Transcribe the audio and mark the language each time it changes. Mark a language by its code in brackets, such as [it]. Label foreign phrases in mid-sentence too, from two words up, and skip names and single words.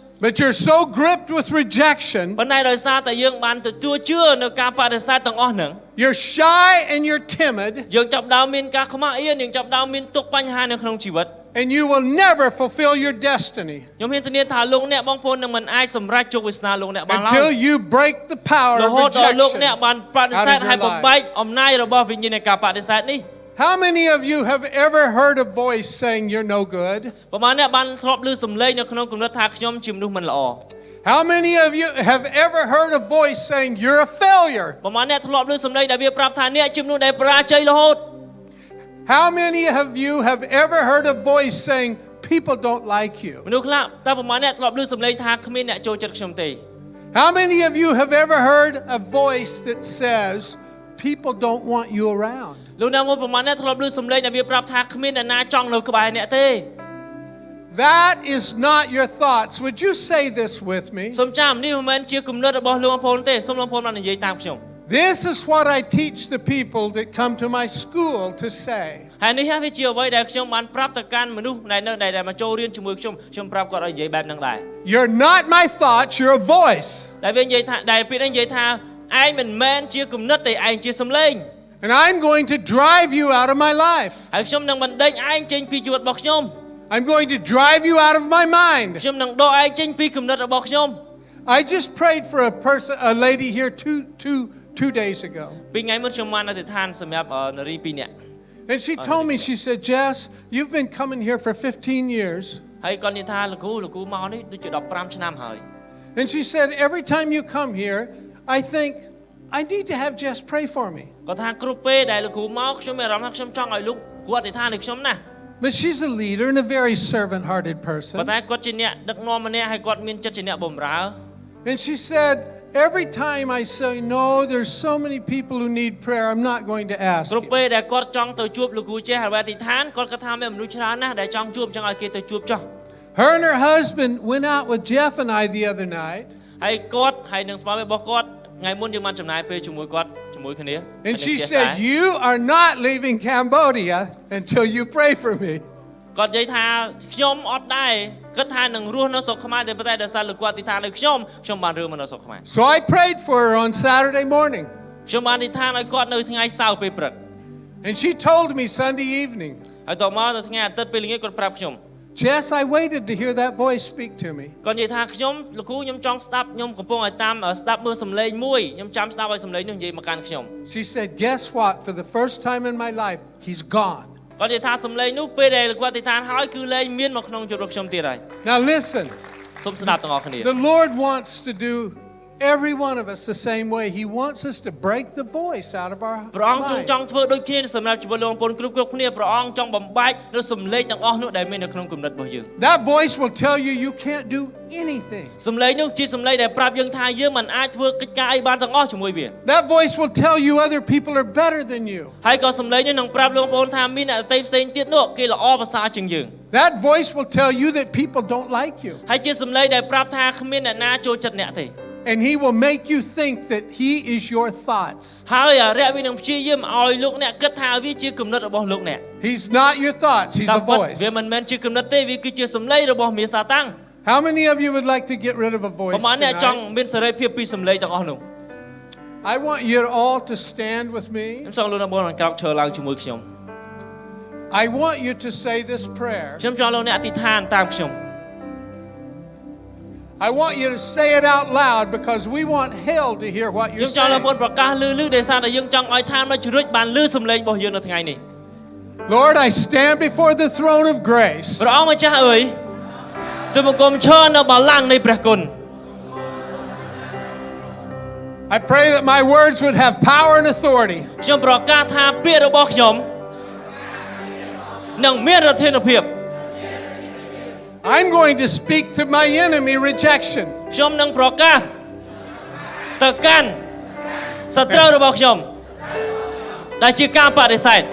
[en] But you're so gripped with rejection. [km] ប៉ុន្តែដោយសារតែយើងបានទទួលជឿនៅការបដិសេធទាំងអស់ហ្នឹង [en] You're shy and you're timid. [km] យើងចាប់ផ្ដើមមានការខ្មាស់អៀនយើងចាប់ផ្ដើមមានទុក្ខបញ្ហានៅក្នុងជីវិត [en] And you will never fulfill your destiny [km] ខ្ញុំមានធានាថាលោកអ្នកបងប្អូននឹងមិនអាចសម្រេចជោគវាសនាលោកអ្នកបានឡើយ [en] until you break the power [km] រ [en] of [km] ហូតដល់លោក [en] rejection. [km] អ្នកបានបដិសេធហើយបំបែកអំណាចរបស់វិញ្ញាណនៃការបដិសេធនេះ [en] How many of you have ever heard a voice saying you're no good? [km] ប្រហែលអ្នកបានធ្លាប់ឮសំឡេងនៅក្នុងគំនិតថាខ្ញុំជាមនុស្សមិនល្អ [en] How many of you have ever heard a voice saying you're a failure? [km] ប្រហែលអ្នកធ្លាប់ឮសំឡេងដែលវាប្រាប់ថាអ្នកជាមនុស្សដែលបរាជ័យរហូត [en] How many of you have ever heard a voice saying people don't like you? [km] មនុស្សខ្លះតើប្រហែលអ្នកធ្លាប់ឮសំឡេងថាគ្មានអ្នកចូលចិត្តខ្ញុំទេ [en] How many of you have ever heard a voice that says people don't want you around? [km] លោកអ្នកមួយប្រហែលអ្នកធ្លាប់ឮសំឡេងដែលវាប្រាប់ថាគ្មានអ្នកណាចង់នៅក្បែរអ្នកទេ [en] That is not your thoughts. Would you say this with me? [km] សូមចាំនេះមិនមែនជាគំនិតរបស់លោកបងប្អូនទេសូមលោកបងប្អូនបាននិយាយតាមខ្ញុំ [en] This is what I teach the people that come to my school to say. [km] ហើយនេះហើយវាជាអ្វីដែលខ្ញុំបានប្រាប់ទៅកាន់មនុស្សដែលមកចូលរៀនជាមួយខ្ញុំប្រាប់គាត់ឲ្យនិយាយបែបហ្នឹងដែរ [en] You're not my thoughts, you're a voice. [km] ដែលវានិយាយថាដែលពេលនេះនិយាយថាឯងមិនមែនជាគំនិតទេឯងជាសំឡេង [en] And I'm going to drive you out of my life. [km] ហើយខ្ញុំនឹងបណ្ដេញឯងចេញពីជីវិតរបស់ខ្ញុំ [en] I'm going to drive you out of my mind. [km] ខ្ញុំនឹងដកឯងចេញពីគំនិតរបស់ខ្ញុំ [en] I just prayed for a lady here two days ago. [km] ពីថ្ងៃមុនខ្ញុំបានអធិដ្ឋានសម្រាប់នារី2នាក់ [en] And she told me, she said, Jess, you've been coming here for 15 years. [km] ហើយគាត់និយាយថាលោកគ្រូមកនេះដូចជា15ឆ្នាំហើយ [en] And she said, every time you come here, I think, I need to have Jess pray for me. [km] គាត់ថាគ្រប់ពេលដែលលោកគ្រូមកខ្ញុំមានអារម្មណ៍ថាខ្ញុំចង់ឲ្យលោកគ្រូអធិដ្ឋានឲ្យខ្ញុំណាស់ [en] But she's a leader and a very servant-hearted [km] ប៉ុ [en] person. [km] ន្តែគាត់ជាអ្នកដឹកនាំម្នាក់ហើយគាត់មានចិត្តជាអ្នកបម្រើ [en] And she said, every time I say, no, there's so many people who need prayer, I'm not going to ask [km] គ្រប់ [en] you. [km] ពេលដែលគាត់ចង់ទៅជួបលោកគ្រូចេះហើយអធិដ្ឋានគាត់គាត់ថាមានមនុស្សច្រើនណាស់ដែលចង់ជួបចង់ឲ្យគេទៅជួបចុះ [en] Her and her husband went out with Jeff and I the other night. [km] ហើយគាត់ហើយនឹងស្វាមីរបស់គាត់ថ្ងៃមុនយើងបានចំណាយពេលជាមួយគាត់ជាមួយគ្នា [en] And she said, you are not leaving Cambodia until you pray for me. [km] គាត់និយាយថាខ្ញុំអត់ដែរគិតថានឹងរស់នៅស្រុកខ្មែរតែប៉ុន្តែដោយសារលោកគាត់អធិដ្ឋានឲ្យខ្ញុំបានរើមកនៅស្រុកខ្មែរ [en] So I prayed for her on Saturday morning. [km] ខ្ញុំបានអធិដ្ឋានឲ្យគាត់នៅថ្ងៃសៅរ៍ពេលព្រឹក [en] And she told me Sunday evening, [km] ហើយតមកទៅថ្ងៃអាទិត្យពេលល្ងាចគាត់ប្រាប់ខ្ញុំ [en] Jess, I waited to hear that voice speak to me. [km] គាត់និយាយថាខ្ញុំលោកគ្រូខ្ញុំចង់ស្ដាប់ខ្ញុំកំពុងឲ្យតាមស្ដាប់មើលសំឡេងមួយខ្ញុំចាំស្ដាប់ឲ្យសំឡេងនោះនិយាយមកកាន់ខ្ញុំ [en] She said, guess what? For the first time in my life, he's gone. [km] គាត់និយាយថាសំឡេងនោះពេលដែលគាត់អធិដ្ឋានហើយគឺលែងមានមកក្នុងជីវិតរបស់ខ្ញុំទៀតហើយ [en] Now listen, [km] សូមស្ដាប់ទាំងអស់គ្នា [en] the Lord wants to do every one of us the same way. He wants us to break the voice out of our [km] ព្រះអង្គទ្រង់ច [en] mind. [km] ង់ធ្វើដូចគ្នាសម្រាប់ជីវិតលោកបងប្អូនគ្រប់គ្នាព្រះអង្គចង់បំបែកនៅសំឡេងទាំងអស់នោះដែលមាននៅក្នុងគំនិតរបស់យើង [en] That voice will tell you you can't do anything. [km] សំឡេងនោះជាសំឡេងដែលប្រាប់យើងថាយើងមិនអាចធ្វើកិច្ចការអីបានទាំងអស់ជាមួយវា [en] That voice will tell you other people are better than you. [km] ហើយក៏សំឡេងនោះនឹងប្រាប់លោកបងប្អូនថាមានអ្នកដទៃផ្សេងទៀតនោះគេល្អប្រសើរជាងយើង [en] That voice will tell you that people don't like you. [km] ហើយជាសំឡេងដែលប្រាប់ថាគ្មានអ្នកណាចូលចិត្តអ្នកទេ [en] And he will make you think that he is your thoughts. [km] ហើយអារៈវានឹងព្យាយាមឲ្យលោកអ្នកគិតថាវាជាគំនិតរបស់លោកអ្នក [en] He's not your thoughts, he's [km] តែ [en] a [km] ពិត [en] voice. [km] វាមិនមែនជាគំនិតទេវាគឺជាសំឡេងរបស់មាសាតាំង [en] How many of you would like to get rid of a [km] ប្រ [en] voice [km] ហែលអ្នកចង់ [en] tonight? [km] មានសេរីភាពពីសំឡេងទាំងអស់នោះ [en] I want you all to stand with me. [km] ខ្ញុំចង់លោកអ្នកបងក្រោកឈរឡើងជាមួយខ្ញុំ [en] I want you to say this prayer. [km] ខ្ញុំចង់លោកអ្នកអធិដ្ឋានតាមខ្ញុំ [en] I want you to say it out loud because we want hell to hear what [km] ខ្ញុំ [en] you're [km] ចង់លោក [en] saying. [km] បងប្រកាសលឺដោយសារតែយើងចង់ឲ្យឋានមកជ្រុចបានលឺសំឡេងរបស់យើងនៅថ្ងៃនេះ [en] Lord, I stand before the throne of grace. [km] ព្រះអង្គម្ចាស់អើយទូលបង្គំឈរនៅបល្ល័ង្កនៃព្រះគុណ [en] I pray that my words would have power and authority. [km] ខ្ញុំប្រកាសថាពាក្យរបស់ខ្ញុំនឹងមានរដ្ឋាភិបាល [en] I'm going to speak to my enemy rejection. [km] ខ្ញុំនឹងប្រកាសទៅកាន់សត្រូវរបស់ខ្ញុំដែលជាការបដិសេធ